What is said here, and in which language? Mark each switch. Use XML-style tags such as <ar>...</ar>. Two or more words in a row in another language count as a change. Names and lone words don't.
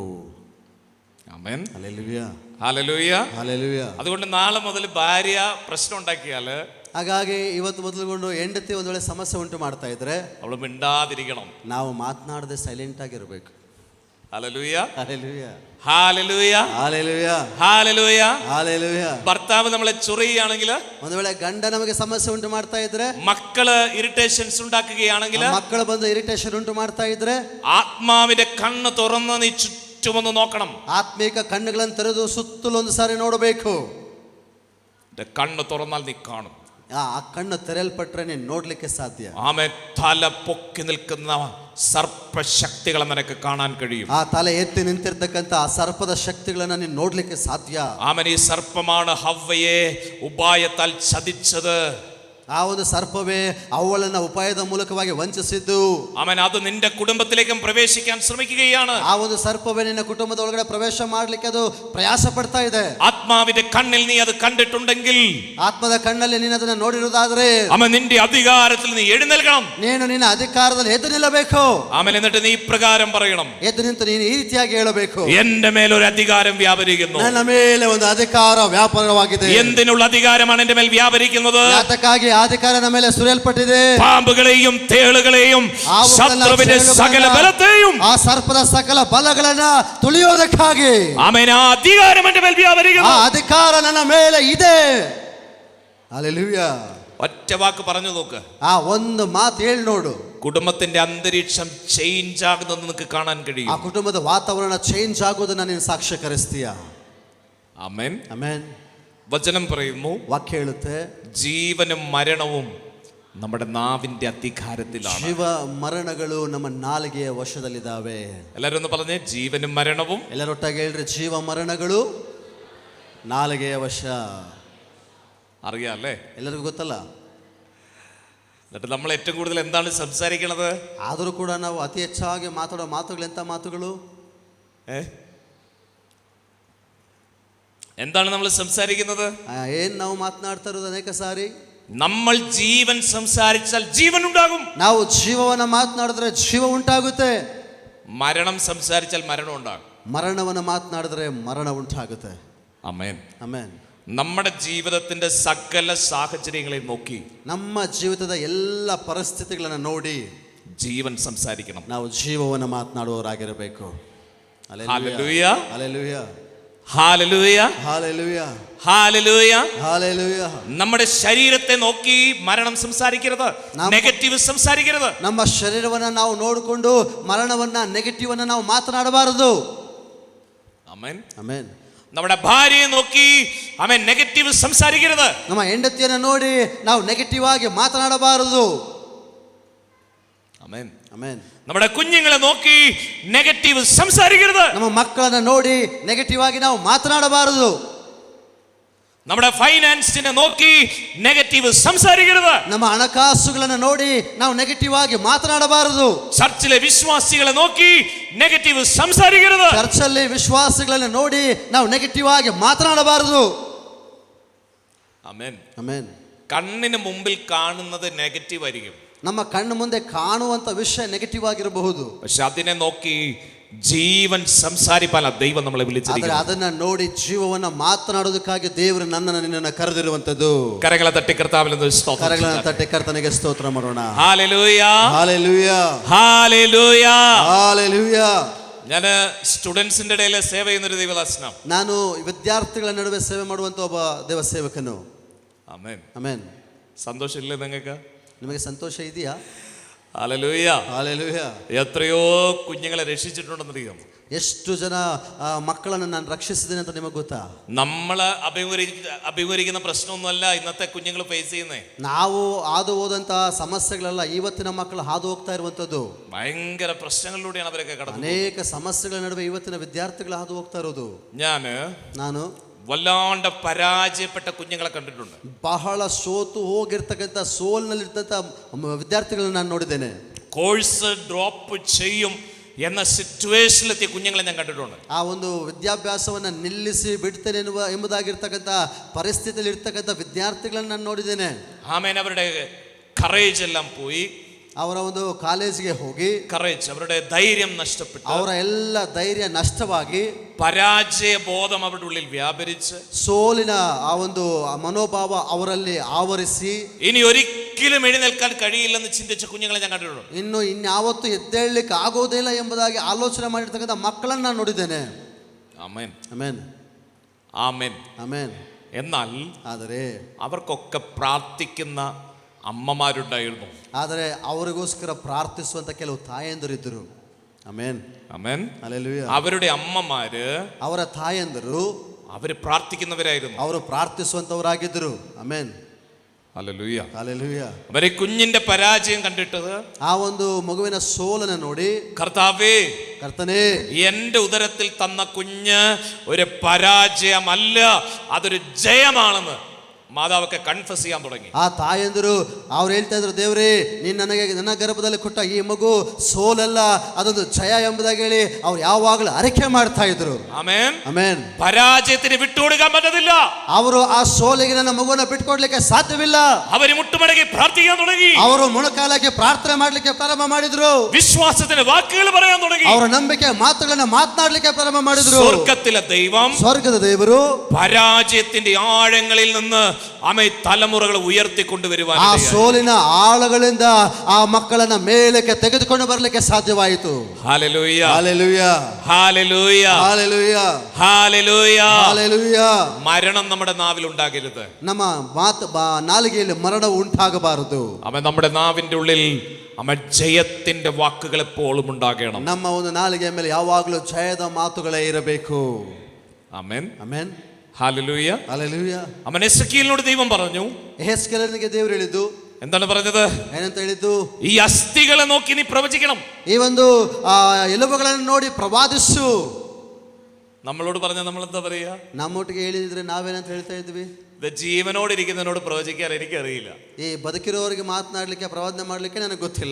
<ml>ആമേൻ. ഹല്ലേലൂയ. ഹല്ലേലൂയ. ഹല്ലേലൂയ. അതുകൊണ്ട് നാളെ മുതൽ ഭാര്യ പ്രശ്നം ഉണ്ടാക്കിയാല്,</ml> <kn>ಹಾಗಾಗಿ ಇವತ್ತು ಮೊದಲುಗೊಂಡು ಹೆಂಡತಿ ಒಂದು ವೇಳೆ ಸಮಸ್ಯೆ ಉಂಟು ಮಾಡ್ತಾ ಇದ್ರೆ</kn> <ml>അവള് മിണ്ടാതിരിക്കണം.</ml> <kn>ನಾವು ಮಾತನಾಡದೆ ಸೈಲೆಂಟ್ ಆಗಿರಬೇಕು.</kn> <ml>ഹല്ലേലൂയ. ഹല്ലേലൂയ. ഹല്ലേലൂയ. ഹല്ലേലൂയ. ഹല്ലേലൂയ. ഹല്ലേലൂയ. ഭർത്താവ് നമ്മളെ ചൊറിയുകയാണെങ്കിൽ,</ml> <kn>ಒಂದು ವೇಳೆ ಗಂಡ ನಮಗೆ ಸಮಸ್ಯೆ ಉಂಟು ಮಾಡ್ತಾ ಇದ್ರೆ,</kn> <ml>മക്കള് ഇറിറ്റേഷൻസ് ഉണ്ടാക്കുകയാണെങ്കിൽ,</ml> <kn>ಮಕ್ಕಳು ಬಂದು ಇರಿಟೇಷನ್ ಉಂಟು ಮಾಡ್ತಾ ಇದ್ರೆ,</kn> <ml>ആത്മാവിന്റെ കണ്ണ് തുറന്ന് നീ ചുറ്റുമൊന്ന് നോക്കണം.</ml> <kn>ಆತ್ಮಿಕ ಕಣ್ಣುಗಳನ್ನು ತೆರೆದು ಸುತ್ತಲೂ ಒಂದು ಸಾರಿ ನೋಡಬೇಕು.</kn> <ml>കണ്ണ് തുറന്നാൽ നീ കാണും.</ml> <kn>ಆ ಕಣ್ಣು ತೆರೆಯಲ್ಪಟ್ರೆ ನೀನು ನೋಡ್ಲಿಕ್ಕೆ ಸಾಧ್ಯ.</kn> <ml>ആമേൻ. തല പൊക്കി നിൽക്കുന്ന സർപ്പശക്തികളെ നിനക്ക് കാണാൻ കഴിയും.</ml> <kn>ಆ ತಲೆ ಎತ್ತಿ ನಿಂತಿರ್ತಕ್ಕಂಥ ಆ ಸರ್ಪದ ಶಕ್ತಿಗಳನ್ನ ನೀನು ನೋಡ್ಲಿಕ್ಕೆ ಸಾಧ್ಯ.</kn> <ml>ആമേൻ. ഈ സർപ്പമാണ് ഹവ്വയെ ഉപായത്താൽ ചതിച്ചത്.</ml> <kn>ಆ ಒಂದು ಸರ್ಪವೇ ಅವಳನ್ನ ಉಪಾಯದ ಮೂಲಕವಾಗಿ ವಂಚಿಸಿದ್ದು.</kn> <ml>ആമേൻ. അത് നിന്റെ കുടുംബത്തിലേക്കും പ്രവേശിക്കാൻ ശ്രമിക്കുകയാണ്.</ml> <kn>ಆ ಒಂದು ಸರ್ಪವೇ ನಿನ್ನ ಕುಟುಂಬದ ಒಳಗಡೆ ಪ್ರವೇಶ ಮಾಡ್ಲಿಕ್ಕೆ ಅದು ಪ್ರಯಾಸ ಪಡ್ತಾ ಇದೆ.</kn> <ml>ആത്മാവിന്റെ കണ്ണിൽ നീ അത് കണ്ടിട്ടുണ്ടെങ്കിൽ,</ml> <kn>ಆತ್ಮದ ಕಣ್ಣಲ್ಲಿ ನೀನು ಅದನ್ನ ನೋಡಿರುವುದಾದ್ರೆ,</kn> <ml>ആമേൻ, നിന്റെ അധികാരത്തിൽ നീ എഴുന്നേൽക്കണം.</ml> <kn>ನೀನು ನಿನ್ನ ಅಧಿಕಾರದಲ್ಲಿ ಎದ್ದು ನಿಲ್ಲಬೇಕು.</kn> <ml>ആമേൻ. എന്നിട്ട് നീ ഇപ്രകാരം പറയണം,</ml> <kn>ಎದ್ದು ನಿಂತು ನೀನು ಈ ರೀತಿಯಾಗಿ ಹೇಳಬೇಕು,</kn> <ml>എന്റെ മേലൊരു അധികാരം വ്യാപരിക്കുന്നു.</ml> <kn>ನನ್ನ ಮೇಲೆ ಒಂದು ಅಧಿಕಾರ ವ್ಯಾಪಾರವಾಗಿದೆ.</kn> <ml>എന്തിനുള്ള അധികാരമാണ് എന്റെ മേൽ വ്യാപരിക്കുന്നത്?</ml> <kn>ಯಾತಕ್ಕಾಗಿ ಅಧಿಕಾರ ನಮ್ಮ ಮೇಲೆ ಸುರಿಯಲ್ಪಟ್ಟಿದೆ.</kn> <ml>പാമ്പുകളെയും തേളുകളെയും ശത്രുവിന്റെ സകല ബലത്തെയും,</ml> <kn>ಆ ಸರ್ಪದ ಸಕಲ ಬಲಗಳನ್ನ ತುಳಿಯೋದಕ್ಕಾಗಿ.</kn> <ml>ആമേൻ. ആ അധികാരം എന്റെ മേൽ വ്യാപരിക്കുന്നു.</ml> <kn>ಆ ಅಧಿಕಾರ ನನ್ನ ಮೇಲೆ ಇದೆ.</kn> <ml>ഹല്ലേലൂയ. ഒറ്റ വാക്ക് പറഞ്ഞു നോക്ക്.</ml> <kn>ಆ ಒಂದು ಮಾತು ಹೇಳಿ ನೋಡು.</kn> <ml>കുടുംബത്തിന്റെ അന്തരീക്ഷം ചേഞ്ച് ആകുന്നത് നിനക്ക് കാണാൻ</ml> <kn>ಆ</kn> <ml>കഴിയും.</ml> <kn>ಕುಟುಂಬದ ವಾತಾವರಣ ಚೇಂಜ್ ಆಗೋದನ್ನ ನೀನು ಸಾಕ್ಷ್ಯಕರಿಸ್ತೀಯ.</kn> <ml>ആമേൻ.</ml> <kn>ಆಮೆನ್.</kn> <ml>വചനം പറയുന്നു,</ml> <kn>ವಾಕ್ಯ ಹೇಳುತ್ತೆ,</kn> <ml>ജീവനും മരണവും നമ്മുടെ നാവിന്റെ അധികാരത്തിലാണ്.</ml> <kn>ಜೀವ ಮರಣಗಳು ನಮ್ಮ ನಾಲಿಗೆಯ ವಶದಲ್ಲಿದ್ದಾವೆ.</kn> <ml>എല്ലാരും ഒന്ന് പറഞ്ഞേ, ജീവനും മരണവും.</ml> <kn>ಎಲ್ಲರೊಟ್ಟಾಗಿ ಹೇಳ್ರಿ, ಜೀವ ಮರಣಗಳು ನಾಲಿಗೆಯ ವಶ.</kn> <ml>അറിയാം അല്ലേ?</ml> <kn>ಎಲ್ಲರಿಗೂ ಗೊತ್ತಲ್ಲ.</kn> <ml>എന്നിട്ട് നമ്മൾ ഏറ്റവും കൂടുതൽ എന്താണ് സംസാരിക്കണത്?</ml> <kn>ಆದರೂ ಕೂಡ ನಾವು ಅತಿ ಹೆಚ್ಚಾಗಿ ಮಾತಾಡೋ ಮಾತುಗಳು ಎಂಥ ಮಾತುಗಳು?</kn> <ml>എന്താണ് നമ്മൾ സംസാരിക്കുന്നത്?</ml> <kn>ಏನ್ ನಾವು ಮಾತನಾಡ್ತಾ ಇರೋದು ಅನೇಕ ಸಾರಿ?</kn> <ml>നമ്മൾ ജീവൻ സംസാരിച്ചാൽ ജീവൻ ഉണ്ടാകും.</ml> <kn>ನಾವು ಜೀವವನ್ನ ಮಾತನಾಡಿದ್ರೆ ಜೀವ ಉಂಟಾಗುತ್ತೆ.</kn> <ml>മരണം സംസാരിച്ചാൽ മരണം ഉണ്ടാകും.</ml> <kn>ಮರಣವನ್ನ ಮಾತನಾಡಿದ್ರೆ ಮರಣ ಉಂಟಾಗುತ್ತೆ.</kn> <ml>ആമേൻ.</ml> <kn>ಆಮೆನ್.</kn> <ml>നമ്മുടെ ജീവിതത്തിന്റെ സകല സാഹചര്യങ്ങളെ നോക്കി,</ml> <kn>ನಮ್ಮ ಜೀವಿತದ ಎಲ್ಲ ಪರಿಸ್ಥಿತಿಗಳನ್ನ ನೋಡಿ</kn> <ml>ജീവൻ സംസാരിക്കണം.</ml> <kn>ನಾವು ಜೀವವನ್ನ ಮಾತನಾಡುವವರಾಗಿರಬೇಕು.</kn> <ml>ഹല്ലേലൂയ. ഹല്ലേലൂയ. ഹല്ലേലൂയ. ഹല്ലേലൂയ. ഹല്ലേലൂയ. ഹല്ലേലൂയ. നമ്മുടെ ശരീരത്തെ നോക്കി മരണം സംസാരിക്കരുത്, നെഗറ്റീവ് സംസാരിക്കരുത്.</ml> <kn>ನಮ್ಮ ಶರೀರವನ್ನ ನಾವು ನೋಡಿಕೊಂಡು ಮರಣವನ್ನ ನೆಗೆಟಿವ್ ಅನ್ನ ನಾವು ಮಾತನಾಡಬಾರದು.</kn> <ml>ആമേൻ.</ml> <kn>ಆಮೆನ್.</kn> <ml>നമ്മുടെ ഭാര്യയെ നോക്കി ആമേൻ നെഗറ്റീവ് സംസാരിക്കരുത്.</ml> <kn>ನಮ್ಮ ಹೆಂಡತಿಯನ್ನ ನೋಡಿ ನಾವು ನೆಗೆಟಿವ್ ಆಗಿ ಮಾತನಾಡಬಾರದು.</kn> <ml>ആമേൻ.</ml> <kn>ಆಮೆನ್.</kn> <ml>നമ്മുടെ കുഞ്ഞുങ്ങളെ നോക്കി നെഗറ്റീവ് സംസാരിക്കരുത്.</ml> <kn>ನಮ್ಮ ಮಕ್ಕಳನ್ನ ನೋಡಿ ನೆಗೆಟಿವ್ ಆಗಿ ನಾವು ಮಾತನಾಡಬಾರದು.</kn> <ml>നമ്മുടെ ഫൈനാൻസിനെ നോക്കി നെഗറ്റീവ് സംസാരിക്കരുത്.</ml> <kn>ನಮ್ಮ ಹಣಕಾಸುಗಳನ್ನ ನೋಡಿ ನಾವು ನೆಗೆಟಿವ್ ಆಗಿ ಮಾತನಾಡಬಾರದು.</kn> <ml>ചർച്ചിലെ വിശ്വാസികളെ നോക്കി നെഗറ്റീവ് സംസാരിക്കരുത്.</ml> <kn>ಚರ್ಚಲ್ಲಿ ವಿಶ್ವಾಸಿಗಳನ್ನ ನೋಡಿ ನಾವು ನೆಗೆಟಿವ್ ಆಗಿ ಮಾತನಾಡಬಾರದು.</kn> <ml>ആമേൻ.</ml> <kn>ಆಮೆನ್.</kn> <ml>കണ്ണിന് മുമ്പിൽ കാണുന്നത് നെഗറ്റീവ് ആയിരിക്കും.</ml> <kn>ನಮ್ಮ ಕಣ್ಣು ಮುಂದೆ ಕಾಣುವಂತ ವಿಷಯ ನೆಗೆಟಿವ್ ಆಗಿರಬಹುದು.</kn> <ml>പക്ഷെ അതിനെ നോക്കി ജീവൻ സംസാരിപ്പാൻ ദൈവം നമ്മളെ</ml> <kn>ಆದರೆ</kn> <ml>വിളിച്ചിരിക്കുന്നു.</ml> <kn>ಅದನ್ನ ನೋಡಿ ಜೀವವನ್ನ ಮಾತನಾಡೋದಕ್ಕಾಗಿ ದೇವರು ನನ್ನನ್ನು ನಿನ್ನನ್ನು ಕರೆದಿರುವಂತದ್ದು.</kn> <ml>കരങ്ങളെ തട്ടി കർത്താവിന് സ്തോത്രം.</ml> <kn>ಕರಗಳನ್ನು ತಟ್ಟಿ ಕರ್ತನಿಗೆ ಸ್ತೋತ್ರ ಮಾಡೋಣ.</kn> <ml>ഹല്ലേലൂയ, ഹല്ലേലൂയ, ഹല്ലേലൂയ, ഹല്ലേലൂയ. ഞാൻ സ്റ്റുഡൻസിന്റെ ഇടയിൽ സേവ ചെയ്യുന്നൊരു ദൈവദാസനാണ്.</ml> <kn>ನಾನು ವಿದ್ಯಾರ್ಥಿಗಳ ನಡುವೆ ಸೇವೆ ಮಾಡುವಂತ ಒಬ್ಬ ದೇವ ಸೇವಕನು.</kn> <ml>ആമേൻ.</ml> <kn>ಆಮೆನ್.</kn> <ml>സന്തോഷമില്ലേ നിങ്ങൾക്ക്?</ml> <kn>ನಿಮಗೆ ಸಂತೋಷ ಇದೆಯಾ?</kn> <ml>ഹല്ലേലൂയ.</ml> <kn>ಹಲ್ಲೆಲೂಯ.</kn> <ml>എത്രയോ കുഞ്ഞുങ്ങളെ രക്ഷിച്ചിട്ടുണ്ടെന്നറിയാം.</ml> <kn>ಎಷ್ಟು ಜನ ಮಕ್ಕಳನ್ನು ನಾನು ರಕ್ಷಿಸಿದ್ದೇನೆ ಅಂತ ನಿಮಗೆ ಗೊತ್ತಾ?</kn> <ml>നമ്മൾ അഭിമുഖീകരിക്കുന്ന പ്രശ്നമൊന്നുമല്ല ഇന്നത്തെ കുഞ്ഞുങ്ങൾ ഫേസ് ചെയ്യുന്നേ.</ml> <kn>ನಾವು ಹಾದು ಹೋದಂತಹ ಸಮಸ್ಯೆಗಳೆಲ್ಲ ಇವತ್ತಿನ ಮಕ್ಕಳು ಹಾದು ಹೋಗ್ತಾ ಇರುವಂತದ್ದು.</kn> <ml>ഭയങ്കര പ്രശ്നങ്ങളിലൂടെയാണ് അവരൊക്കെ കടന്നു.</ml> <kn>ಅನೇಕ ಸಮಸ್ಯೆಗಳ ನಡುವೆ ಇವತ್ತಿನ ವಿದ್ಯಾರ್ಥಿಗಳು ಹಾದು ಹೋಗ್ತಾ ಇರೋದು. ನಾನು</kn> <ml>വല്ലാണ്ട് പരാജയപ്പെട്ട കുഞ്ഞുങ്ങളെ കണ്ടിട്ടുണ്ട്.</ml> <kn>ಬಹಳ ಸೋತು ಹೋಗಿರ್ತಕ್ಕಂಥ ಸೋಲ್ನಲ್ಲಿರ್ತಂಥ ವಿದ್ಯಾರ್ಥಿಗಳನ್ನ ನಾನು ನೋಡಿದ್ದೇನೆ.</kn> <en>course drop</en> <ml>ചെയ്യും എന്ന സിറ്റുവേഷനിലെത്തിയ കുഞ്ഞുങ്ങളെ ഞാൻ കണ്ടിട്ടുണ്ട്.</ml> <kn>ಆ ಒಂದು ವಿದ್ಯಾಭ್ಯಾಸವನ್ನ ನಿಲ್ಲಿಸಿ ಬಿಡ್ತೇನೆ ಎಂಬುದಾಗಿರ್ತಕ್ಕಂಥ ಪರಿಸ್ಥಿತಿಯಲ್ಲಿ ಇರ್ತಕ್ಕಂಥ ವಿದ್ಯಾರ್ಥಿಗಳನ್ನ ನಾನು ನೋಡಿದ್ದೇನೆ.</kn> <ml>ആമേൻ. അവരുടെ കറേജ് എല്ലാം പോയി.</ml> <kn>ಅವರ ಒಂದು ಕಾಲೇಜಿಗೆ ಹೋಗಿ</kn> <ml>കറേജ്, അവരുടെ ധൈര്യം നഷ്ടപ്പെട്ടു.</ml> <kn>ಅವರ ಎಲ್ಲ ಧೈರ್ಯ ನಷ್ಟವಾಗಿ</kn> <ml>പരാജയ ബോധം അവരുടെ ഉള്ളിൽ വ്യാപരിച്ച്</ml> <kn>ಸೋಲಿನ ಆ ಒಂದು ಮನೋಭಾವ ಅವರಲ್ಲಿ ಆವರಿಸಿ</kn> <ml>ഇനി ഒരിക്കലും എഴുന്നേൽക്കാൻ കഴിയില്ലെന്ന് ചിന്തിച്ച കുഞ്ഞുങ്ങളെ ഞാൻ കണ്ടിട്ടുണ്ട്.</ml> <kn>ಇನ್ಯಾವತ್ತೂ ಎದ್ದೇಳಲಿಕ್ಕೆ ಆಗೋದಿಲ್ಲ ಎಂಬುದಾಗಿ ಆಲೋಚನೆ ಮಾಡಿರ್ತಕ್ಕಂಥ ಮಕ್ಕಳನ್ನ ನಾನು ನೋಡಿದ್ದೇನೆ.</kn> <ml>ആമേൻ,</ml> <kn>ಆಮೆನ್,</kn> <ml>ആമേൻ,</ml> <kn>ಆಮೆನ್.</kn> <ml>എന്നാൽ</ml> <kn>ಆದರೆ</kn> <ml>അവർക്കൊക്കെ പ്രാർത്ഥിക്കുന്ന അമ്മമാരുണ്ടായിരുന്നു.</ml> <kn>ಆದರೆ ಅವರಿಗೋಸ್ಕರ ಪ್ರಾರ್ಥಿಸುವಂತ ಕೆಲವು ತಾಯಂದಿರಿದ್ದರು. ಆಮೆನ್,</kn> <ml>ആമേൻ,</ml> <kn>ಹಲ್ಲೆಲೂಯ.</kn> <ml>അവരുടെ അമ്മമാര്,</ml> <kn>ಅವರ ತಾಯಂದಿರು</kn> <ml>അവര് പ്രാർത്ഥിക്കുന്നവരായിരുന്നു.</ml> <kn>ಅವರು ಪ್ರಾರ್ಥಿಸುವಂತವರಾಗಿದ್ದರು. ಆಮೆನ್,</kn> <ml>ഹല്ലേലൂയ,</ml> <kn>ಹಲ್ಲೆಲೂಯ.</kn> <ml>അവരെ കുഞ്ഞിന്റെ പരാജയം കണ്ടിട്ടത്,</ml> <kn>ಆ ಒಂದು ಮಗುವಿನ ಸೋಲನ್ನು ನೋಡಿ,</kn> <ml>കർത്താവേ,</ml> <kn>ಕರ್ತನೇ,</kn> <ml>എന്റെ ഉദരത്തിൽ തന്ന കുഞ്ഞ് ഒരു പരാജയമല്ല, അതൊരു ജയമാണെന്ന് മാതാവൊക്കെ കൺഫസ് ചെയ്യാൻ തുടങ്ങി.</ml> <kn>ಆ ತಾಯಂದಿರು ಅವ್ರು ಹೇಳ್ತಾ ಇದ್ರು, ದೇವರೇ, ನೀನು ನನಗೆ ನನ್ನ ಗರ್ಭದಲ್ಲಿ ಕೊಟ್ಟ ಈ ಮಗು ಸೋಲಲ್ಲ, ಅದೊಂದು ಜಯ ಎಂಬುದಾಗಿ ಹೇಳಿ ಅವ್ರು ಯಾವಾಗಲೂ ಅರಿಕೆ ಮಾಡ್ತಾ ಇದ್ರು.</kn> <ml>ആമേൻ,</ml> <kn>ಆಮೆನ್.</kn> <ml>പരാജയത്തിന് വിട്ടുകൊടുക്കാൻ പറ്റത്തില്ല.</ml> <kn>ಅವರು ಆ ಸೋಲಿಗೆ ನನ್ನ ಮಗುವನ್ನ ಬಿಟ್ಕೊಡ್ಲಿಕ್ಕೆ ಸಾಧ್ಯವಿಲ್ಲ.</kn> <ml>അവര് മുട്ടുമടക്കി പ്രാർത്ഥിക്കാൻ തുടങ്ങി.</ml> <kn>ಅವರು ಮೊಣಕಾಲಕ್ಕೆ ಪ್ರಾರ್ಥನೆ ಮಾಡ್ಲಿಕ್ಕೆ ಪ್ರಾರಂಭ ಮಾಡಿದ್ರು.</kn> <ml>വിശ്വാസത്തിന്റെ വാക്കുകൾ പറയാൻ തുടങ്ങി.</ml> <kn>ಅವರ ನಂಬಿಕೆ ಮಾತುಗಳನ್ನ ಮಾತನಾಡ್ಲಿಕ್ಕೆ ಪ್ರಾರಂಭ ಮಾಡಿದ್ರು.</kn> <ml>സ്വർഗ്ഗത്തിലെ ദൈവം,</ml> <kn>ಸ್ವರ್ಗದ ದೇವರು</kn> <ml>പരാജയത്തിന്റെ ആഴങ്ങളിൽ നിന്ന് തലമുറകളെ ഉയർത്തിക്കൊണ്ടുവരുവാൻ,</ml> <kn>ಆ ಸೋಲಿನ ಆಳಗಳಿಂದ ಆ ಮಕ್ಕಳನ್ನ ಮೇಲಕ್ಕೆ ತೆಗೆದುಕೊಂಡು ಬರಲಿಕ್ಕೆ ಸಾಧ್ಯವಾಯಿತು.</kn> <ml>ഹല്ലേലൂയ,</ml> <kn>ಹಲ್ಲೆಲೂಯ,</kn> <ml>ഹല്ലേലൂയ,</ml> <kn>ಹಲ್ಲೆಲೂಯ,</kn> <ml>ഹല്ലേലൂയ.</ml> <kn>ಹಲ್ಲೆಲೂಯ.</kn> <ml>മരണം നമ്മുടെ നാവിൽ ഉണ്ടാകരുത്.</ml> <kn>ನಮ್ಮ ನಾಲಿಗೆಯಲ್ಲಿ ಮರಣ ಉಂಟಾಗಬಾರದು.</kn> <ml>അവൻ നമ്മുടെ നാവിന്റെ ഉള്ളിൽ ജയത്തിന്റെ വാക്കുകൾ എപ്പോഴും ഉണ്ടാകണം.</ml> <kn>ನಮ್ಮ ಒಂದು ನಾಲಿಗೆಯ ಮೇಲೆ ಯಾವಾಗಲೂ ಜಯದ ಮಾತುಗಳೇ ಇರಬೇಕು.</kn> <ml>ആമേൻ,</ml> <kn>ಆಮೆನ್,</kn> <ml>ഹല്ലേലൂയ.</ml> <kn>ಹಲ್ಲೆಲೂಯ.</kn> <ml>അവൻ എസെക്കിയേലിനോട് ദൈവം പറഞ്ഞു.</ml> <kn>ಯೆಹೆಜ್ಕೇಲನಿಗೆ ದೇವರು ಹೇಳಿದ್ದು</kn> <ml>എന്താണ് പറഞ്ഞത്?</ml> <kn>ಏನಂತ ಹೇಳಿದ್ದು?</kn> <ml>ഈ അസ്ഥികളെ നോക്കി നീ പ്രവചിക്കണം.</ml> <kn>ಈ ಒಂದು ಎಲುಬುಗಳನ್ನು ನೋಡಿ ಪ್ರವಾದಿಸು.</kn> <ml>നമ്മളോട് പറഞ്ഞ നമ്മൾ എന്താ പറയാ?</ml> <kn>ನಮ್ಮೊಟ್ಟಿಗೆ ಹೇಳಿದ್ರೆ ನಾವೇನಂತ ಹೇಳ್ತಾ ಇದ್ವಿ?</kn> <ml>ജീവനോടിരിക്കുന്നതിനോട് പ്രവചിക്കാൻ എനിക്കറിയില്ല.</ml> <kn>ಈ ಬದುಕಿರೋರಿಗೆ ಮಾತನಾಡ್ಲಿಕ್ಕೆ ಪ್ರವಾದನೆ ಮಾಡ್ಲಿಕ್ಕೆ ನನಗೆ ಗೊತ್ತಿಲ್ಲ.</kn>